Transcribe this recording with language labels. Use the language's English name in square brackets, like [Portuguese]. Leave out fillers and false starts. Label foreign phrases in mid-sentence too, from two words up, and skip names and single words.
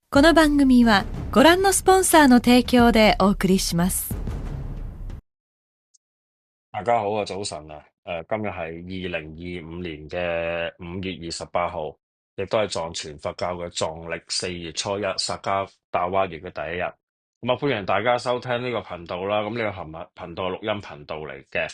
[Japanese] この番組はご覧のスポンサーの提供でお送りします。 [Cantonese] 大家好啊，早晨啊！今日係2025年嘅5月28號，亦都係藏傳佛教嘅藏歷4月初一，薩迦達哇月嘅第一日。咁啊，歡迎大家收聽呢個頻道啦。咁呢個頻道係錄音頻道嚟嘅。